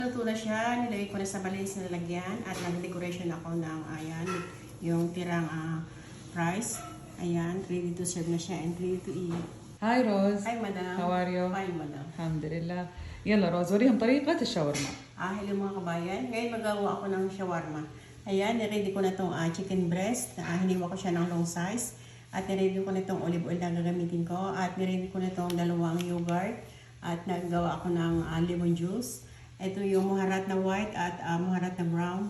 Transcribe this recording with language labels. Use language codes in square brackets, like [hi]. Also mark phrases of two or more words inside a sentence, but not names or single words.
[tl] Luto na siya, nilagay ko na sa balis na lalagyan at nag-decoration ako ng ayan, yung tirang rice. Ayan, [en] ready to serve [tl] na siya and [en] ready to eat. [ar] هاي روز. [en] Hi, madam. How are you? Fine, madam. [ar] الحمد لله. يلا روز وريهم طريقة الشاورما. [tl] Hello mga kabayan. Ngayon magawa ako ng shawarma. Ayan, niready ko na itong [en] chicken breast. [tl] Hiniwa ko siya ng [en] long size. [tl] At niready ko na itong [en] olive oil [tl] na gagamitin ko. At niready ko na itong dalawang yogurt. At naggawa ako ng [en] lemon juice. [tl] Ito yung muharat na white at muharat na brown.